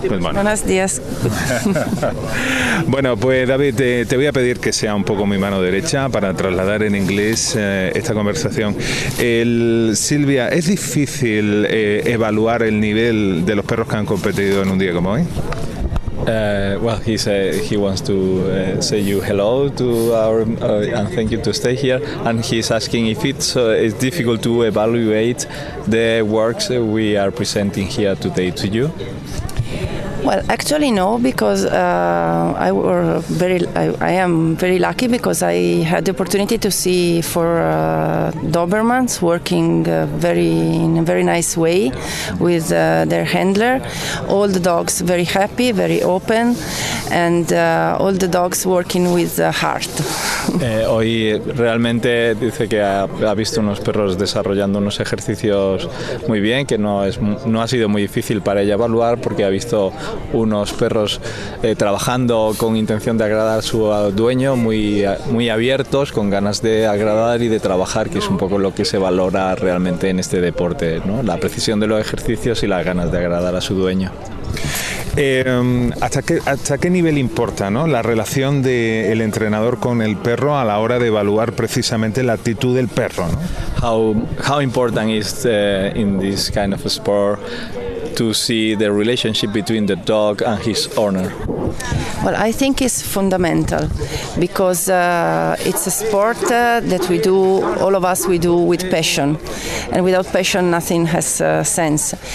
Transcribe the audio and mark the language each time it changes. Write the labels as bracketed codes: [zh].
[es] Pues, bueno. Buenos días. Bueno, pues David, te voy a pedir que sea un poco mi mano derecha para trasladar en inglés esta conversación. Silvia, ¿es difícil evaluar el nivel de los perros que han competido en un día como hoy? [en] Well, he said he wants to say you hello to our and thank you to stay here. And he's asking if it's difficult to evaluate the works we are presenting here today to you. Well, actually no, because I am very lucky because I had the opportunity to see four Dobermans working in a very nice way with their handler. All the dogs very happy, very open, and all the dogs working with heart. [es] Hoy realmente dice que ha visto unos perros desarrollando unos ejercicios muy bien, que no ha sido muy difícil para ella evaluar porque ha visto unos perros trabajando con intención de agradar a su dueño, muy, muy abiertos, con ganas de agradar y de trabajar, que es un poco lo que se valora realmente en este deporte, ¿no? La precisión de los ejercicios y las ganas de agradar a su dueño. ¿Hasta qué nivel importa, ¿no?, la relación del entrenador con el perro a la hora de evaluar precisamente la actitud del perro, ¿no? [en] How important is in this kind of sport to see the relationship between the dog and his owner? Well, I think it's fundamental because it's a sport that we do, all of us, we do with passion, and without passion nothing has sense.